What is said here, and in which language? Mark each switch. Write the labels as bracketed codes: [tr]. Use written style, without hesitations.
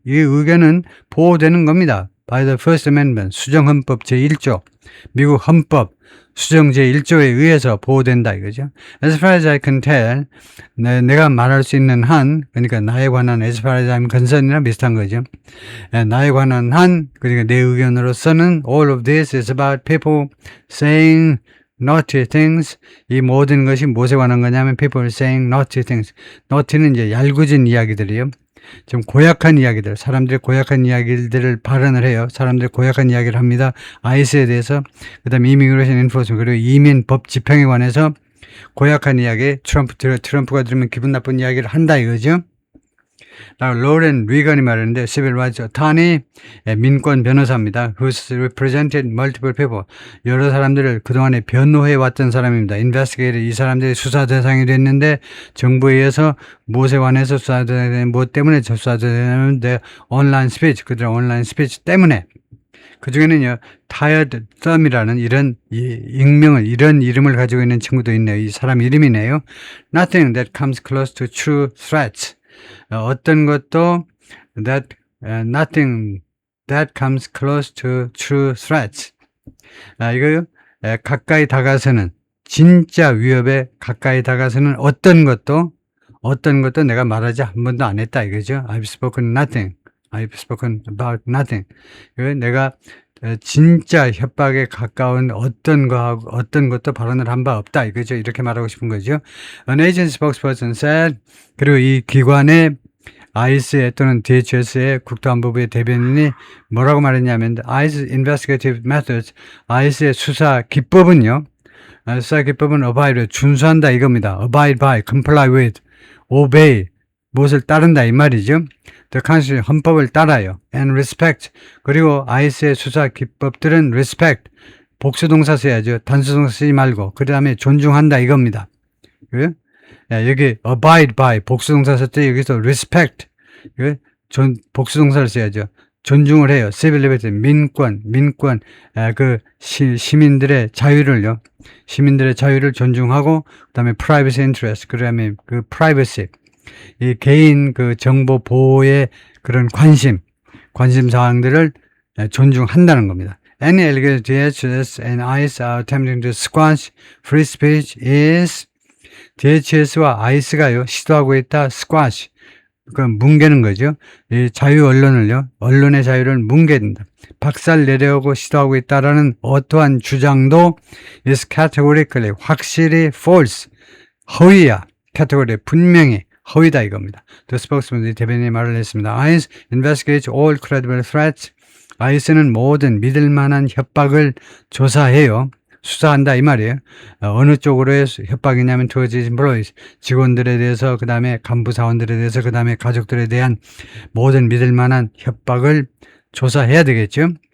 [ko] 이 의견은 보호되는 겁니다. [en] By the First Amendment, [ko] 수정헌법 제1조, 미국 헌법 수정 제1조에 의해서 보호된다 이거죠. [en] As far as I can tell, [ko] 내가 말할 수 있는 한, 그러니까 나에 관한 [en] as far as I'm concerned이랑 비슷한 거죠. [ko] 나에 관한 한, 그러니까 내 의견으로서는 [en] all of this is about people saying naughty things. [ko] 이 모든 것이 무엇에 관한 거냐면 [en] people saying naughty things. [ko] naughty는 이제 얄궂은 이야기들이요. 좀 고약한 이야기들, 사람들이 고약한 이야기들을 발언을 해요. 사람들이 고약한 이야기를 합니다. ICE에 대해서, 그 다음에 이미그레이션 인포스먼트, 그리고 이민법 집행에 관해서 고약한 이야기, 트럼프가 들으면 기분 나쁜 이야기를 한다 이거죠. 로렌 리건이 말했는데 [en] civil rights attorney, [ko] 민권 변호사입니다. [en] who's represented multiple people. [ko] 여러 사람들을 그동안에 변호해 왔던 사람입니다. investigated, 이 사람들이 수사 대상이 됐는데 정부에 의해서 무엇에 관해서 수사 대상이 무엇 때문에 수사 대상이 온라인 스피치, 그들의 온라인 스피치 때문에. 그 중에는요, tired thumb이라는 이런 익명을, 이런 이름을 가지고 있는 친구도 있네요. 이 사람 이름이네요. [en] Nothing that comes close to true threats. [ko] 어떤 것도 [en] nothing that comes close to true threats. [ko] 이거요, 가까이 다가서는, 진짜 위협에 가까이 다가서는 어떤 것도 내가 말하지 한 번도 안 했다 이거죠. [en] I've spoken nothing. I've spoken about nothing. [ko] 내가 진짜 협박에 가까운 어떤 것도 발언을 한 바 없다 이거죠. 이렇게 말하고 싶은 거죠. [en] An agency spokesperson said, [ko] 그리고 이 기관의 ICE 또는 DHS의 국토안보부의 대변인이 뭐라고 말했냐면 [en] ICE investigative methods, [ko] ICE의 수사 기법은요. 수사 기법은 abide, 준수한다 이겁니다. [en] abide by, comply with, obey, [ko] 무엇을 따른다 이 말이죠. [en] The Constitution, [ko] 헌법을 따라요. [en] And respect, [ko] 그리고 ICE의 수사 기법들은 respect, 복수동사 써야죠. 단수동사 쓰지 말고 그 다음에 존중한다 이겁니다. 여기 abide by 복수동사 썼더니 여기서 respect 복수동사를 써야죠. 존중을 해요. civil liberty 민권 시민들의 자유를 존중하고 그다음에 privacy interest 그다음에 그 privacy 이 개인 그 정보 보호의 그런 관심 사항들을 존중한다는 겁니다. [en] Any allegation DHS and ICE are attempting to squash free speech is [ko] DHS와 ICE가요 시도하고 있다. squash 그건 뭉개는 거죠. 이 자유 언론의 자유를 뭉개진다. 박살 내려고 시도하고 있다라는 어떠한 주장도 [en] is categorically [ko] 확실히 false 허위야. category 분명히 허위다 이겁니다. [en] The spokesman [ko] 대변인이 말을 했습니다. [en] ICE investigates all credible threats. [ko] ICE는 모든 믿을 만한 협박을 조사해요. 수사한다 이 말이에요. 어느 쪽으로의 협박이냐면 [en] towards employees, [ko] 직원들에 대해서, 그 다음에 간부 사원들에 대해서, 그 다음에 가족들에 대한 모든 믿을 만한 협박을 조사해야 되겠죠.